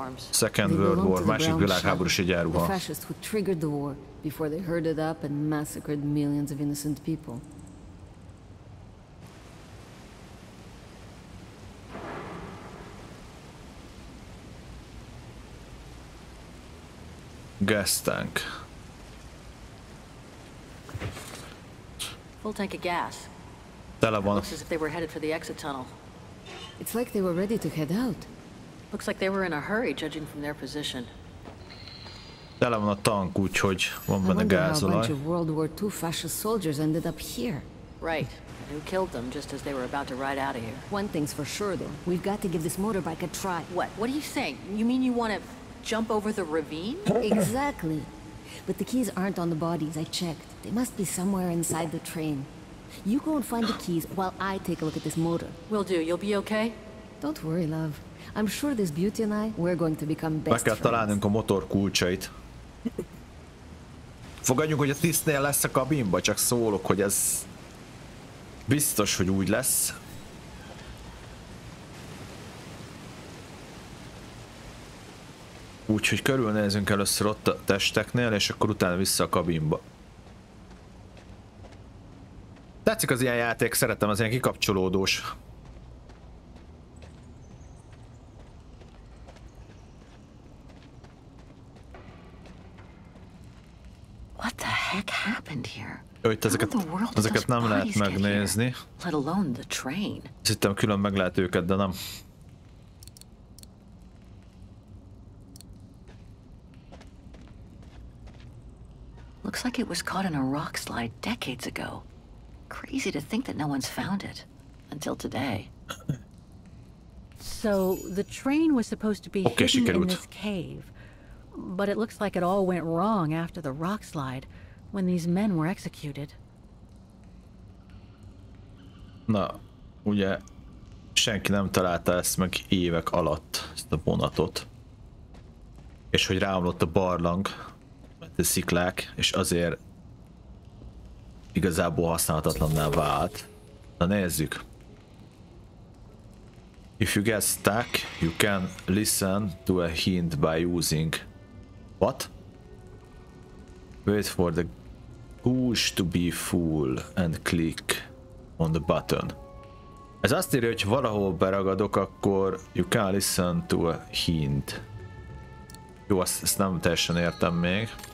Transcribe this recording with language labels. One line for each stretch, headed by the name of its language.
English: Second World War,
Hungarian: másik világháborús egyenruha.
English: The fascists who triggered the war before they herded up and massacred millions of innocent people. Gas tank. Full tank of gas.
Hungarian: Tele van.
English: Looks as if they were headed for the exit tunnel. It's like they were ready to head out. Looks like they were in a hurry, judging from their position.
Hungarian: Tele van a tank, úgyhogy van benne gázolaj.
English: A bunch of World War II fascist soldiers ended up here. Right. Who killed them just as they were about to ride out of here. One thing's for sure, though. We've got to give this motorbike a try. What? What are you saying? You mean you want to jump over the ravine? Exactly. But the keys aren't on the bodies, I checked. They must be somewhere inside the train. You go and find the keys while I take a look at this motor. Will do. You'll be okay? Don't worry, love. I'm sure this beauty and I, we're going to become best friends.
Hungarian: Meg kell találnunk a motor kulcsait. Fogadjunk, hogy a tisztnél lesz a kabinba, csak szólok, hogy ez biztos, hogy úgy lesz. Úgyhogy körülnézünk először ott a testeknél, és akkor utána vissza a kabinba. Tetszik az ilyen játék, szeretem, az ilyen kikapcsolódós.
English: What the heck happened here?
Hungarian: Itt ezeket nem lehet megnézni.
English: Let alone the train.
Hungarian: Hittem külön meg lehet őket, de nem.
English: Looks like it was caught in a rock slide decades ago. Crazy to think that no one's found it until today. So the train was supposed to be hidden in this cave, but it looks like it all went wrong after the rock slide when these men were executed.
Hungarian: Na, ugye senki nem találta ezt meg évek alatt, ezt a vonatot. És hogy ráomlott a barlang, a sziklák, és azért igazából használhatatlanná vált. Na nézzük.
English: If you get stuck, you can listen to a hint by using... What? Wait for the push to be full and click on the button.
Hungarian: Ez azt írja, hogy valahol beragadok, akkor
English: you can listen to a hint.
Hungarian: Jó, ezt nem teljesen értem még.